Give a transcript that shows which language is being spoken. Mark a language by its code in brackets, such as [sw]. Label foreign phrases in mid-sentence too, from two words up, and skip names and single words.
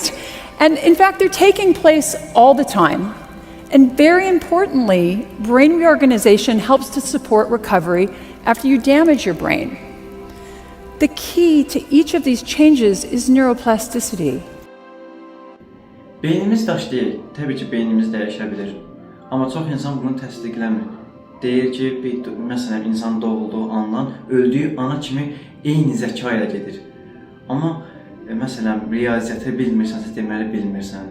[en] And in fact, they're taking place all the time. And very importantly, brain reorganization helps to support recovery after you damage your brain. The key to each of these changes is neuroplasticity. [az] Beynimiz daşlayır. Təbii ki, beynimiz dəyişə bilir. Amma çox insan bunu təsdiqləmir. deyir ki, məsələn, insan doğulduğu andan öldüyü ana kimi eyni zəka ilə gedir. Amma məsələn, riyaziyyatı bilmirsənsə, deməli bilmirsən.